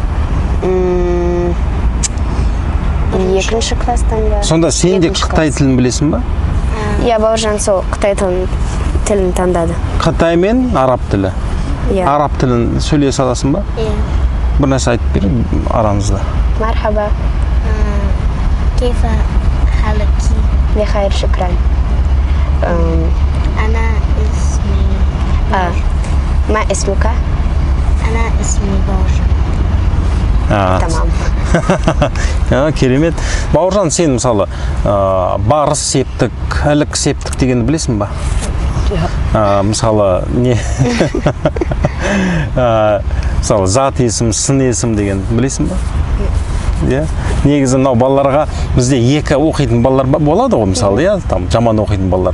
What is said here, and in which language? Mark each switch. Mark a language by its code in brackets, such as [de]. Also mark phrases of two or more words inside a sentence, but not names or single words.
[kk] 2-ші класстан ба. Сонда сен де қытай тілін білесің ба? Иә, Бауыржан сол қытай тілін таңдады. Қытай мен араб тілі? Араб тілін сөйлесе аласың ба? Иә. Bir нәрсе айтып берейін арамызда. [ar] Мархаба. كيف حالك؟ بخير شكرا. أنا اسمي ما اسمك؟ أنا اسمي بورجان. [kk] Tamam. Керемет. Бауыржан, сен мысалы барыс септік, ілік септік дегенді білесің ба? Мысалы не? Мысалы зат есім, сын есім деген білесің ба? Негізі мынау балаларға бізде екі оқитын балалар болады ғой, мысалы, жаман оқитын балалар.